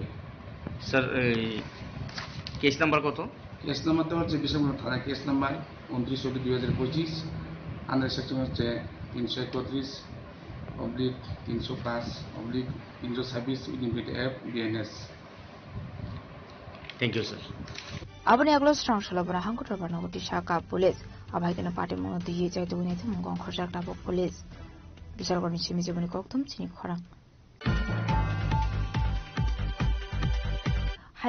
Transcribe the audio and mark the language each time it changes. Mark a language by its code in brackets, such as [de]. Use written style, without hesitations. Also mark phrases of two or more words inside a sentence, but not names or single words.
[bn] স্যার এই [en] case number [bn] কত [en] case number [bn] হচ্ছে বিশাল থানা [en] case number [bn] 29/2025 [en] under section [bn] হচ্ছে 331/305/326 ইনভিট এফ বিএনএস [en] thank you sir [trp] Abani Aglo Strong Shalabra Hankotra Banogoti Shaka Police, Abhaitan Party Mono the Yej to Winnet Mungon Khojak Tabo Police. Bishargoni Chimizabuni Koktum Chini Khorang.